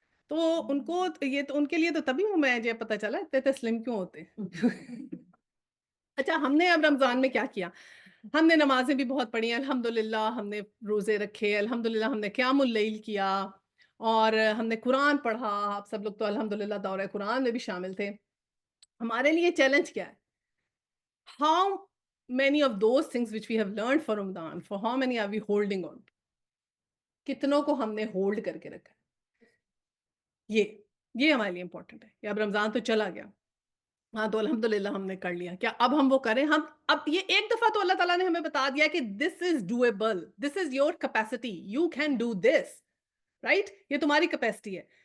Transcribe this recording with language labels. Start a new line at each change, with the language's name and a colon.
Urdu: تو ان کو یہ تو ان کے لیے تو تبھی میں یہ پتا چلا اتنے تسلیم کیوں ہوتے. اچھا ہم نے اب رمضان میں کیا کیا؟ ہم نے نمازیں بھی بہت پڑھی ہیں الحمدللہ, ہم نے روزے رکھے الحمدللہ, ہم نے قیام اللیل کیا اور ہم نے قرآن پڑھا. آپ سب لوگ تو الحمدللہ دورہ قرآن میں بھی شامل تھے. ہمارے لیے چیلنج کیا ہے؟
English: How many of those things which we have learned for Ramadan, for how many are we holding on?
Urdu: کتنوں کو ہم نے ہولڈ کر کے رکھا ہے؟ یہ ہمارے لیے امپورٹنٹ ہے کہ اب رمضان تو چلا گیا, ہاں تو الحمدللہ ہم نے کر لیا. کیا اب ہم وہ کریں؟ ہم اب یہ ایک دفعہ تو اللہ تعالیٰ نے ہمیں بتا دیا کہ
English: this is doable, this is your capacity, you can do this, right?
Urdu: یہ تمہاری کیپیسٹی ہے.